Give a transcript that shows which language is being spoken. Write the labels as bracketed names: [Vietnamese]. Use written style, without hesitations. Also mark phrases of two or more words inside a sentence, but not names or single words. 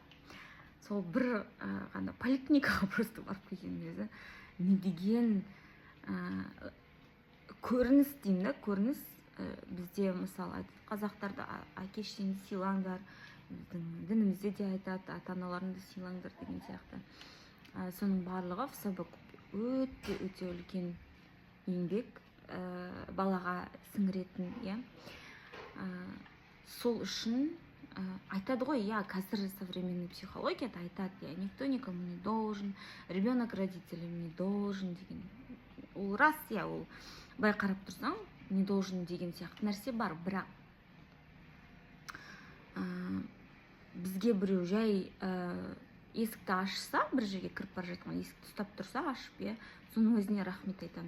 [Kazakh] Сол бір ғана поликлиникаға просто барып келгеннің өзі не деген көрініс деймін да, көрініс. Бізде мысалы қазақтарда әке шешеңді сыйлаңдар, біздің дінімізде де айтады, ата аналарыңды сыйлаңдар деген сияқты. Соның барлығы [Russian] в собой [Kazakh] өте үлкен еңбек, балаға сіңіретін, иә. Сол үшін айтады ғой, иә, қазір современный психологияда айтады, иә, [Russian] никто никому не должен, ребенок родителям не должен деген. [Kazakh] Ол рас, иә, ол бай қарап тұрсаң, [Russian] не должен [Kazakh] деген сияқты нәрсе бар, бірақ бізге біреу жай есікті ашса, бір жерге кіріп бара жатқан есікті ұстап тұрса, ашып, иә, соның өзіне рахмет айтамыз.